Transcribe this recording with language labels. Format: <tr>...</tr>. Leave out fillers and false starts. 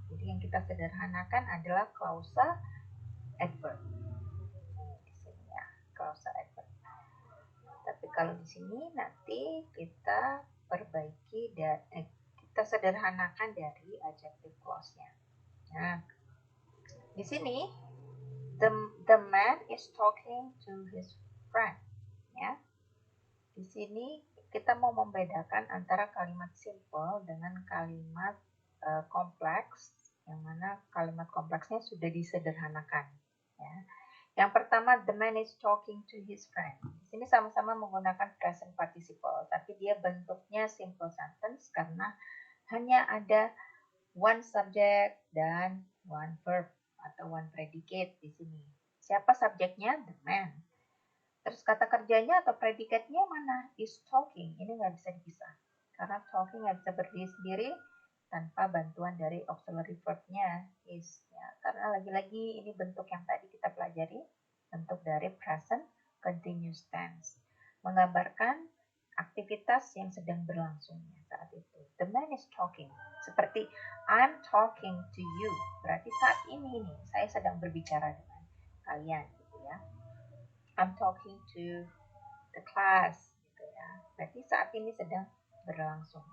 <id>Jadi yang kita sederhanakan adalah klausa adverb. Di sini ya, klausa adverb. Tapi kalau di sini nanti kita perbaiki dan kita sederhanakan dari adjective clause-nya. Nah, di sini</id> <en>the man is talking to his friend, ya.</en> <id>Di sini kita mau membedakan antara kalimat simple dengan kalimat kompleks, yang mana kalimat kompleksnya sudah disederhanakan, ya. Yang pertama,</id> <en>the man is talking to his friend.</en> <id>Di sini sama-sama menggunakan present participle, tapi dia bentuknya simple sentence karena hanya ada one subject dan one verb atau one predicate di sini. Siapa subjeknya? The man. Terus kata kerjanya atau predikatnya mana? Is talking. Ini nggak bisa dipisah. Karena talking nggak bisa berdiri sendiri tanpa bantuan dari auxiliary verb-nya is. Ya. Karena lagi-lagi ini bentuk yang tadi kita pelajari, bentuk dari present continuous tense. Menggambarkan aktivitas yang sedang berlangsung saat itu.</id> <en>The man is talking.</en> <id>Seperti</id> <en>I'm talking to you.</en> <id>Berarti saat ini saya sedang berbicara dengan kalian, gitu ya.</id> <en>I'm talking to the class,</en> <id>gitu ya. Berarti saat ini sedang berlangsung.</id>